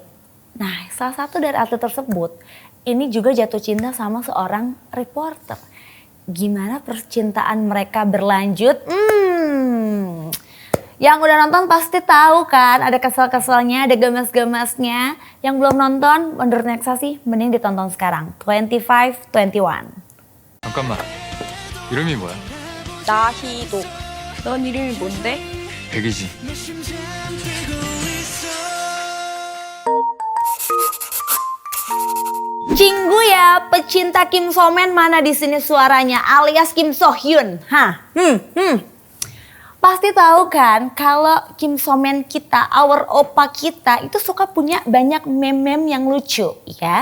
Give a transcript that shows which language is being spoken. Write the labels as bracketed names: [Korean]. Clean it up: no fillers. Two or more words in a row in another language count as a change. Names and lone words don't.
[Indonesian] Nah salah satu dari atlet tersebut ini juga jatuh cinta sama seorang reporter. Gimana percintaan mereka berlanjut? Yang udah nonton pasti tahu kan, ada kesel-keselnya, ada gemes-gemesnya. Yang belum nonton, menurut Nexa sih mending ditonton sekarang. 2521. [Korean] 잠깐만, 이름이 뭐야? 나희도. 넌 이름이 뭔데? 백이지. [Indonesian] Cinggu ya, pecinta Kim So Man mana di sini suaranya alias Kim So Hyun. Pasti tahu kan kalau Kim So Man kita, our opa kita itu suka punya banyak meme-meme yang lucu ya.